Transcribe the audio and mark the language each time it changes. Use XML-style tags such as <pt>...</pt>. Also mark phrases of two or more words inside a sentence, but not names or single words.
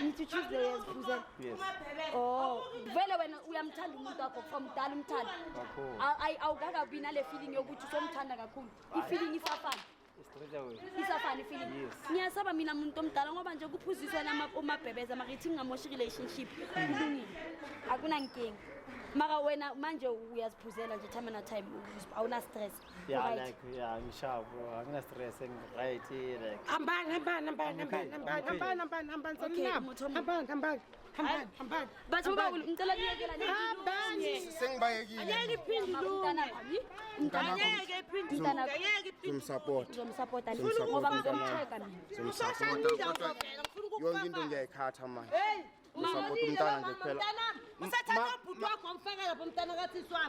<zu>Ngithi Tuesday uyaziphuzela oh vele wena uyamthanda umuntu wakho from dala umthanda awukakabi nale feeling yokuthi usomthanda kakhulu i-feeling isafana isafana i-feeling ngiyasaba mina muntu omdala ngoba nje kuphuziswa umabhebeza makithi ngingamoshi relationship kulungile akunankinga mara wena manje uyaziphuzela nje time na time awuna stress Yeah, like, yeah, ngishabo, angina stress, right, like. hambani Okay, umuthi omuhle. hambani hambani batho ba baholo ngicela niyekela hambani Sengibayekile. Angeke iphinde ilunge. Angeke iphinde ilunge. Angeke iphinde Ngimsupport. ngizomsupporta Ngizomsupport ngoba umntwana ngizomcheka mina usashadile uzovela ngifuna Yonke into ukukufaka. ngiyayikhatha manje. Hey, Ngisupport umntana nje kuphela. usathatha ubhuti wakho wamfaka lapha umntana kathisi wami.</zu>